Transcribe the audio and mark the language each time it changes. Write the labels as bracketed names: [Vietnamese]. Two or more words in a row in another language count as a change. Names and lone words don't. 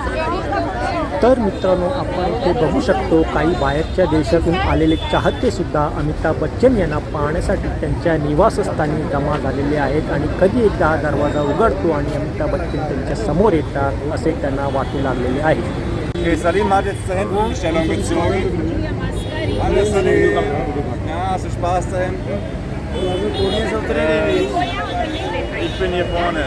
[Marathi] तर मित्रांनो, आपण इथे बघू शकतो काही बाहेरच्या देशातून आलेले चाहते सुद्धा अमिताभ बच्चन यांना पाहण्यासाठी त्यांच्या निवासस्थानी जमा झालेले आहेत आणि कधी एकदा हा दरवाजा उघडतो आणि अमिताभ बच्चन त्यांच्या समोर येतात असे त्यांना वाटू लागलेले आहे। [German] Salim hat jetzt da hinten die Stellung bezogen. Alles Salim. Ja, hast du Spaß da hinten? Ich bin hier vorne.